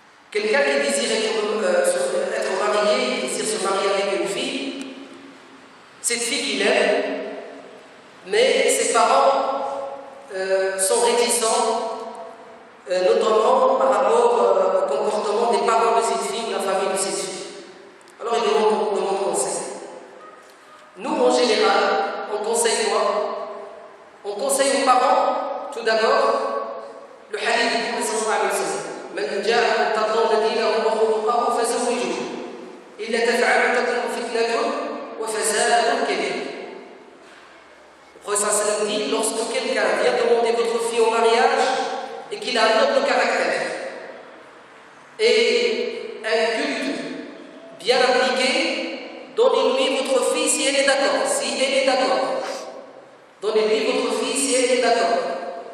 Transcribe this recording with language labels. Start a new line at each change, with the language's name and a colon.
French: Quelqu'un qui désire être marié, qui désire se marier avec une fille, cette fille qu'il aime, mais ses parents sont réticents, notamment par rapport au comportement des parents de cette fille, de la famille de cette fille. Alors il demande conseil. Nous, en général, on conseille quoi? On conseille aux parents, tout d'abord, le hadith du Prophète sallallahu alayhi wa sallam.
Arabic: من جاءكم ترضون دينه وخلقه فزوجوه إلا تفعلوا تكن فتنة وفساد كبير.
French: Le Prophète sallallahu alayhi wa sallam dit, lorsque quelqu'un vient demander votre fille au mariage et qu'il a un noble caractère et un culte bien appliqué, donnez-lui votre fille si elle est d'accord. Si elle est d'accord. Donnez-lui votre fille si elle est d'accord.